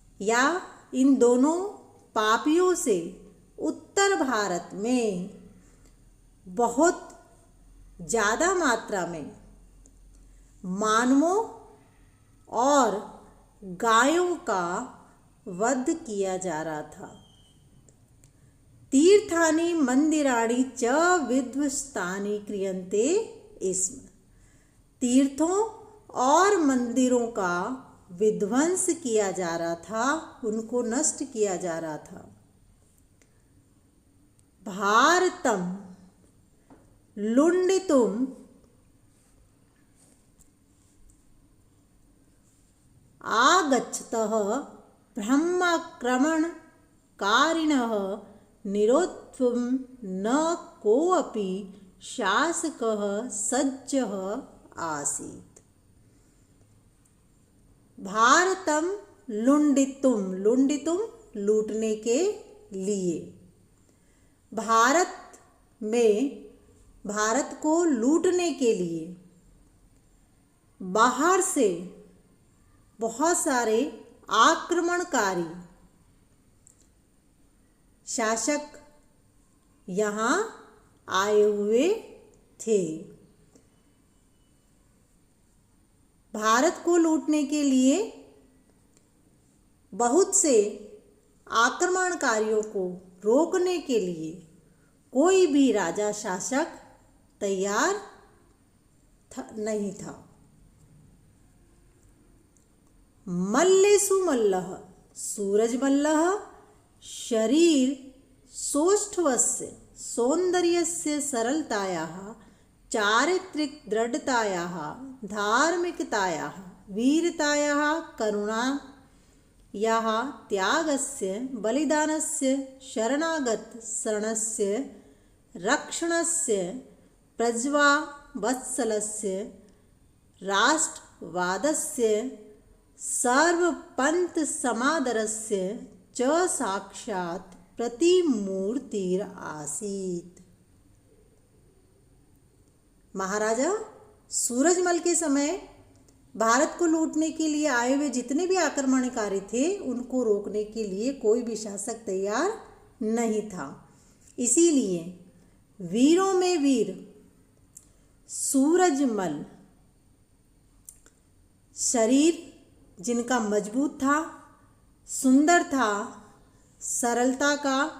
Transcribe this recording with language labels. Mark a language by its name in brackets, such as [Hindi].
[Hindi] या इन दोनों पापियों से उत्तर भारत में बहुत ज़्यादा मात्रा में मानवों और गायों का वध किया जा रहा था। [Sanskrit] तीर्थानि मंदिराणि च विध्वस्तानि क्रियन्ते स्म। [Hindi] तीर्थों और मंदिरों का विध्वंस किया जा रहा था, उनको नष्ट किया जा रहा था। [Sanskrit] भारतम लुण्ठितुं आगच्छतः ब्रह्माक्रमणकारिणः निरोद्धुं न कोऽपि शासकः सज्जः आसीत्। भारतम लुण्ठितुं, लुण्ठितुं [Hindi] लूटने के लिए, भारत में भारत को लूटने के लिए बाहर से बहुत सारे आक्रमणकारी शासक यहाँ आए हुए थे। भारत को लूटने के लिए बहुत से आक्रमणकारियों को रोकने के लिए कोई भी राजा शासक तैयार नहीं था। [Sanskrit] मल्लेषु मल्लः सूरजमल्लः शरीर सौष्ठवस्य सौन्दर्यस्य सरलतायाः चारित्रिक दृढ़तायाः धार्मिकतायाः वीरतायाः करुणायाः त्यागस्य बलिदानस्य शरणागत शरणस्य रक्षणस्य प्रज्वावत्सलस्य राष्ट्रवादस्य सर्वपंथ समादरस्य च साक्षात् प्रतिमूर्तिर आसीत्। [Hindi] महाराजा सूरजमल के समय भारत को लूटने के लिए आए हुए जितने भी आक्रमणकारी थे उनको रोकने के लिए कोई भी शासक तैयार नहीं था। इसीलिए वीरों में वीर सूरजमल शरीर जिनका मजबूत था, सुंदर था, सरलता का,